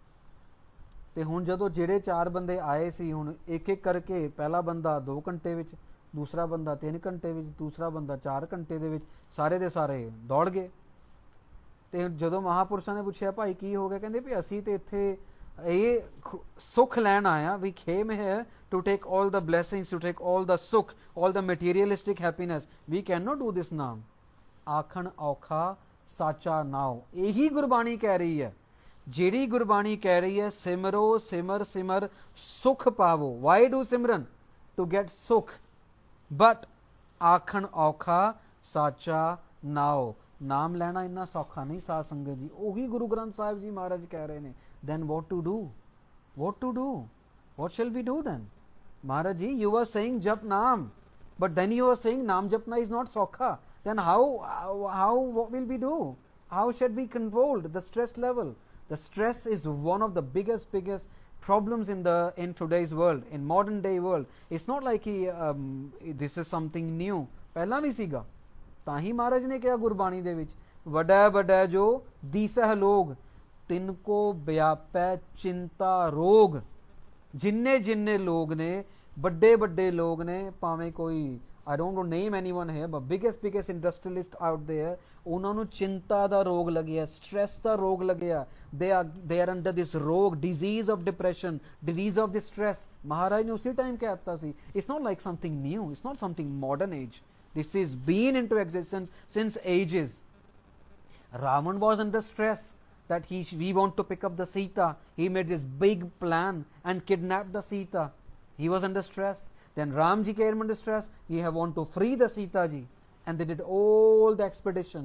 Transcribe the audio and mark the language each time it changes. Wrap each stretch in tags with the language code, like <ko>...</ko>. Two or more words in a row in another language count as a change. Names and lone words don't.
<pa>ਤੇ ਹੁਣ ਜਦੋਂ ਜਿਹੜੇ 4 ਬੰਦੇ ਆਏ ਸੀ, ਹੁਣ ਇੱਕ ਇੱਕ ਕਰਕੇ ਪਹਿਲਾ ਬੰਦਾ 2 ਘੰਟੇ ਵਿੱਚ, ਦੂਸਰਾ ਬੰਦਾ 3 ਘੰਟੇ ਵਿੱਚ, ਦੂਸਰਾ ਬੰਦਾ 4 ਘੰਟੇ ਦੇ ਵਿੱਚ, ਸਾਰੇ ਦੇ ਸਾਰੇ ਦੌੜ ਗਏ. ਤੇ ਜਦੋਂ ਮਹਾਪੁਰਸ਼ਾਂ ਨੇ ਪੁੱਛਿਆ ਭਾਈ ਕੀ ਹੋ ਗਿਆ, ਕਹਿੰਦੇ ਵੀ ਅਸੀਂ ਤੇ ਇੱਥੇ ਇਹ ਸੁੱਖ ਲੈਣ ਆਇਆ,</pa> <en>we came here to take all the blessings, to take all the sukh, all the materialistic happiness. We cannot do this naam.</en> <pa>ਆਖਣ ਔਖਾ ਸਾਚਾ ਨਾਉ. ਇਹੀ ਗੁਰਬਾਣੀ ਕਹਿ ਰਹੀ ਹੈ. ਜਿਹੜੀ ਗੁਰਬਾਣੀ ਕਹਿ ਰਹੀ ਹੈ ਸਿਮਰੋ ਸਿਮਰ ਸਿਮਰ ਸੁਖ ਪਾਵੋ.</pa> <en>why do</en> <pa>ਸਿਮਰਨ?</pa> <en>to get</en> <pa>sukh. but ਆਖਣ ਔਖਾ ਸਾਚਾ ਨਾਉ. ਨਾਮ ਲੈਣਾ ਇੰਨਾ ਸੌਖਾ ਨਹੀਂ ਸਾਧ ਸੰਗਤ ਜੀ. ਉਹੀ ਗੁਰੂ ਗ੍ਰੰਥ ਸਾਹਿਬ ਜੀ ਮਹਾਰਾਜ ਕਹਿ ਰਹੇ ਨੇ.</pa> <en>then what to do? what to do? what shall we do then? Maharaj ji, you were saying</en> <pa>ਜਪ ਨਾਮ,</pa> <en>but then you were saying</en> <pa>ਨਾਮ ਜਪਣਾ</pa> <en>is not sokha. Then what will we do? How should we control the stress level? The stress is one of the biggest problems in today's world, in modern day world. It's not like this is something new.</en> <pa>ਪਹਿਲਾਂ ਵੀ ਸੀਗਾ. ਤਾਂ ਹੀ ਮਹਾਰਾਜ ਨੇ ਕਿਹਾ ਗੁਰਬਾਣੀ ਦੇ ਵਿੱਚ, ਵੱਡਾ ਵੱਡਾ ਜੋ ਦੀਸਹ ਲੋਗ ਤਿਨਕੋ ਵਿਆਪੈ ਚਿੰਤਾ ਰੋਗ. ਜਿੰਨੇ ਜਿੰਨੇ ਲੋਕ ਨੇ, ਵੱਡੇ ਵੱਡੇ ਲੋਕ ਨੇ, ਭਾਵੇਂ ਕੋਈ</pa> <en>I don't want to name anyone here, but biggest industrialist out there,</en> <pa>ਉਹਨਾਂ ਨੂੰ ਚਿੰਤਾ ਦਾ ਰੋਗ ਲੱਗਿਆ, ਸਟ੍ਰੈਸ ਦਾ ਰੋਗ ਲੱਗਿਆ.</pa> <en>they are under this ਰੋਗ, disease of depression, disease of this stress.</en> <pa>ਮਹਾਰਾਜ ਨੇ ਉਸੇ ਟਾਈਮ ਕਹਿ ਦਿੱਤਾ ਸੀ.</pa> <en>it's not like something new, it's not something modern age. this is been into existence since ages. Ravan was under stress that we want to pick up the Sita. He made this big plan and kidnapped the Sita. He was under stress. Then Ramji came under stress. He want to free the Sita ji, and they did all the expedition.</en>